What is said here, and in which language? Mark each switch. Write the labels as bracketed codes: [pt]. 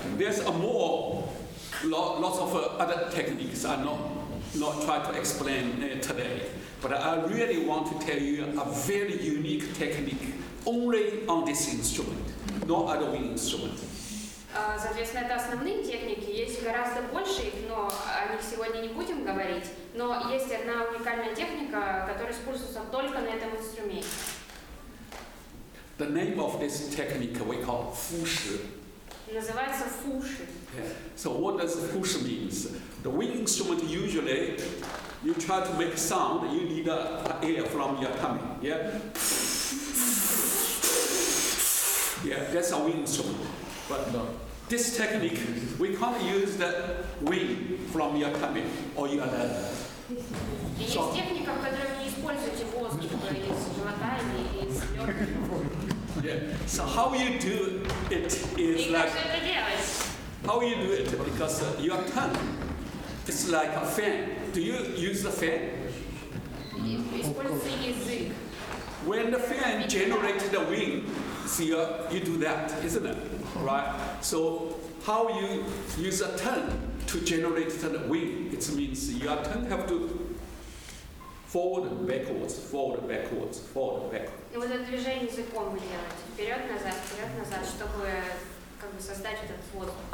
[en] There's lots of other techniques. I'm not try to explain today, but I really want to tell you a very unique technique only on this instrument, no other wind instrument. [ru] Соответственно, это основные техники. Есть гораздо больше их, но о них сегодня не будем говорить. Но есть одна уникальная техника, которая используется только на этом инструменте. [en] The name of this technique we call 复式. [ru] Называется фуши. [en] Yeah. So what does 复式 means? The wind instrument usually you try to make sound, you need air from your tummy. Yeah. Yeah, that's a wind instrument. But this technique, we can't use the wind from your tummy or your lung. [ru] И есть техника, в которой вы не используете воздух из живота или из легких. [en] Yeah. So how you do it is [ru] И [en] like [ru] как же это делать? [en] how you do it because your tongue is like a fan. Do you use the fan? [ru] Используется язык. [en] When the fan generates the wind, see you do that, isn't it? Right? So how you use a tongue to generate the wind? It means your tongue have to forward and backwards, forward, backwards, forward, backwards. [ru] И вот это движение языком вы делаете. Вперед-назад, чтобы как бы создать этот воздух.